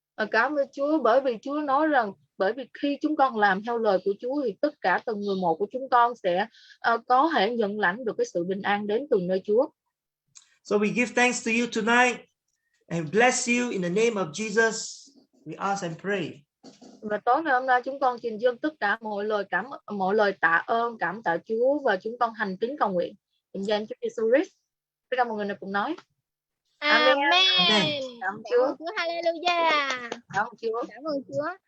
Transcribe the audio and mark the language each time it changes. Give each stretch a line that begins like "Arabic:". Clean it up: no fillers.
Vietnamese: Cảm ơn Chúa, bởi vì Chúa nói rằng bởi vì khi chúng con làm theo lời của Chúa thì tất cả từng người một của chúng con sẽ có thể nhận lãnh được cái sự bình an đến từ nơi Chúa.
English: So we give thanks to you tonight and bless you in the name of Jesus. We ask and pray.
Vietnamese: Và tối ngày hôm nay chúng con trình dâng tất cả mọi lời tạ ơn, cảm tạ Chúa, và chúng con thành kính cầu nguyện in danh Chúa Giêsu Christ. Tất cả mọi người này cùng nói. Amen. Cảm ơn Chúa. Hallelujah. Cảm ơn Chúa. Cảm ơn Chúa.